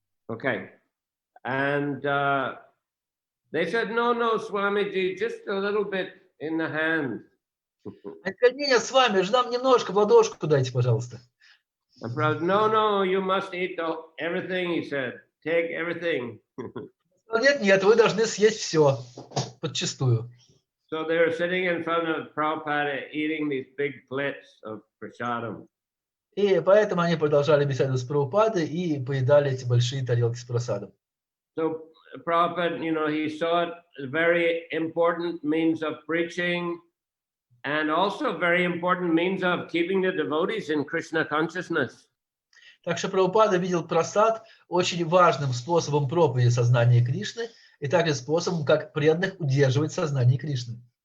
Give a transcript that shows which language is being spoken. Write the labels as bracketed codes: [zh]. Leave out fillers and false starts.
[en] Okay. And they said, no, Swamiji, just a little bit in the hand. [ru] Они сказали, нет, с вами, же нам немножко в ладошку дайте, пожалуйста. [en] And Prabhupada, no, you must eat everything, he said. Take everything. [ru] Нет, вы должны съесть все, подчистую. [en] So they were sitting in front of Prabhupada eating these big plates of prasadam. [ru] И поэтому они продолжали беседовать с Прабхупадой и поедали эти большие тарелки с прасадом. [en] So Prabhupada, he saw it as a very important means of preaching and also very important means of keeping the devotees in Krishna consciousness. [ru] Так что Прабхупада видел прасад очень важным способом проповеди сознания Кришны и также способом, как преданных удерживать в сознании Кришны.